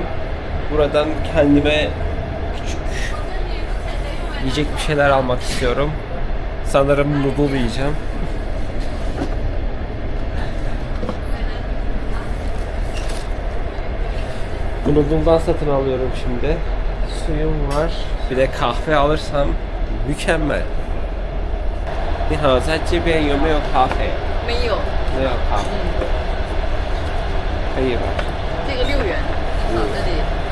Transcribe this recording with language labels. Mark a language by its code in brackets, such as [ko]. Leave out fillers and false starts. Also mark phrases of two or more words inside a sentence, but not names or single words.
[tr] Buradan kendime küçük yiyecek bir şeyler almak istiyorum. Sanırım noodle yiyeceğim. Bu noodle'dan satın alıyorum şimdi. Suyum var. Bir de kahve alırsam mükemmel. [zh] 你好，在这边有没有咖啡？没有，没有咖啡，可以吧？这个6元，好，这里。